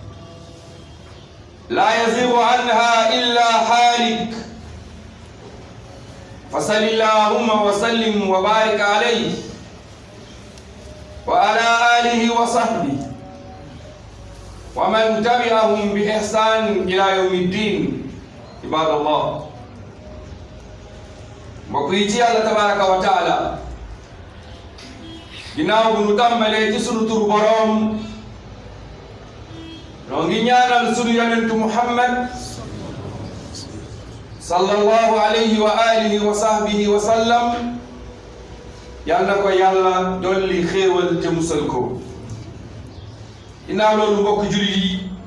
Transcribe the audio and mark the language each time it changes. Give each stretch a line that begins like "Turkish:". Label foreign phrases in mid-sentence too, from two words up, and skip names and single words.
Arabic: لا يزيغ عنها إلا حالك فصل اللهم وسلم وبارك عليه وعلى آله وصحبه ومن تبعهم بإحسان إلى يوم الدين عباد الله مقيتي الله تبارك وتعالى
Wolof: ginnaaw bu nu tàmbalee ci sunu turu boroom noo ngi ñaanal sunu yonentu Muhammad
Arabic: صلى الله عليه وعلى آله وصحبه وسلم
Wolof: yal na ko yàlla dolli xéewal te musal ko ginnaaw loolu mbokk jullit yi